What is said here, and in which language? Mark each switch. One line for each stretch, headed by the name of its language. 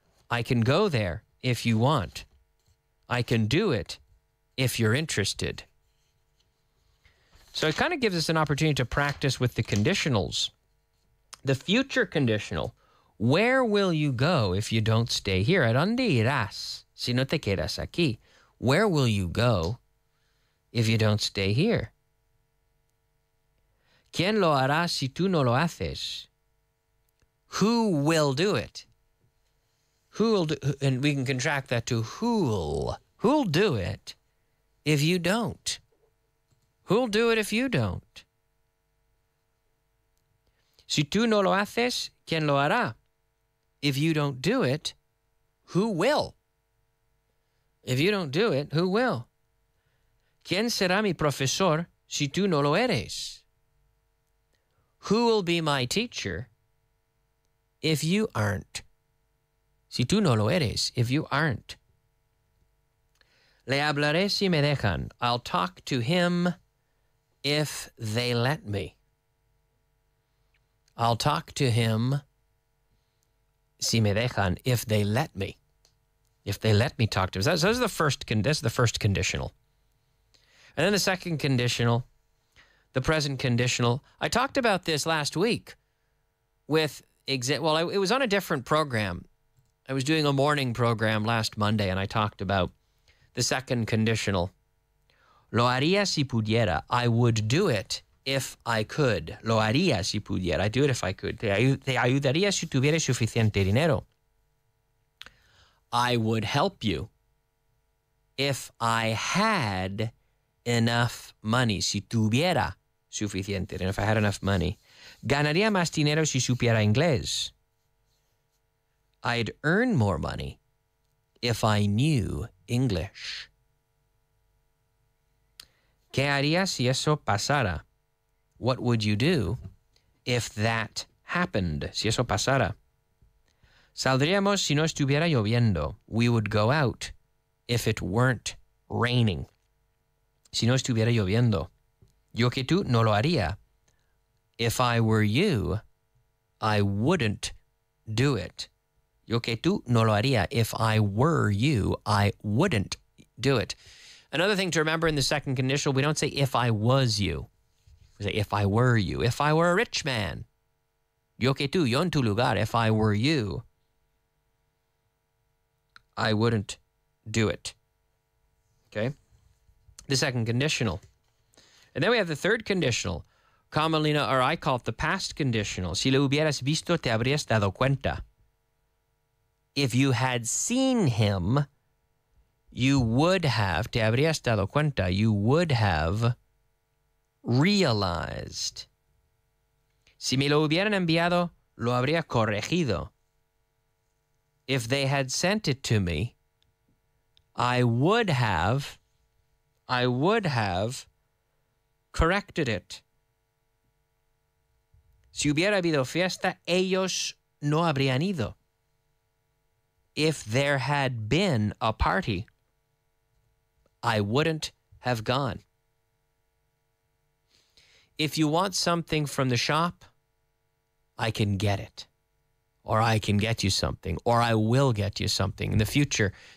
English: I can go there if you want. I can do it if you're interested. So it kind of gives us an opportunity to practice with the conditionals. The future conditional, where will you go if you don't stay here?
Spanish: ¿A dónde irás si no te quedas aquí?
English: Where will you go if you don't stay here?
Spanish: ¿Quién lo hará si tú no lo haces?
English: Who will do it? Who'll do, and we can contract that to who'll. Who'll do it if you don't? Who'll do it if you don't?
Spanish: Si tú no lo haces, ¿quién lo hará?
English: If you don't do it, who will? If you don't do it, who will?
Spanish: ¿Quién será mi profesor si tú no lo eres?
English: Who will be my teacher if you aren't?
Spanish: Si tú no lo eres,
English: if you aren't.
Spanish: Le hablaré si me dejan.
English: I'll talk to him if they let me. I'll talk to him
Spanish: si me dejan,
English: if they let me. If they let me talk to him. So that's the first conditional. And then the second conditional, the present conditional. I talked about this last week with, it was on a different program. I was doing a morning program last Monday, and I talked about the second conditional.
Spanish: Lo haría si pudiera.
English: I would do it if I could.
Spanish: Lo haría si pudiera.
English: I do it if I could.
Spanish: Te ayudaría si tuvieras suficiente dinero.
English: I would help you if I had enough money.
Spanish: Si tuviera suficiente.
English: And if I had enough money.
Spanish: Ganaría más dinero si supiera inglés.
English: I'd earn more money if I knew English.
Spanish: ¿Qué harías si eso pasara?
English: What would you do if that happened?
Spanish: Si eso pasara. Saldríamos si no estuviera lloviendo.
English: We would go out if it weren't raining.
Spanish: Si no estuviera lloviendo. Yo que tú no lo haría.
English: If I were you, I wouldn't do it.
Spanish: Yo que tú no lo haría.
English: If I were you, I wouldn't do it. Another thing to remember in the second conditional, we don't say if I was you. We say if I were you. If I were a rich man.
Spanish: Yo que tú, yo en tu lugar.
English: If I were you, I wouldn't do it. Okay? The second conditional. And then we have the third conditional. Commonly, or I call it the past conditional.
Spanish: Si lo hubieras visto, te habrías dado cuenta.
English: If you had seen him, you would have,
Spanish: te habrías dado cuenta,
English: you would have realized.
Spanish: Si me lo hubieran enviado, lo habría corregido.
English: If they had sent it to me, I would have corrected it.
Spanish: Si hubiera habido fiesta, ellos no habrían ido.
English: If there had been a party, I wouldn't have gone. If you want something from the shop, I can get it. Or I can get you something. Or I will get you something in the future.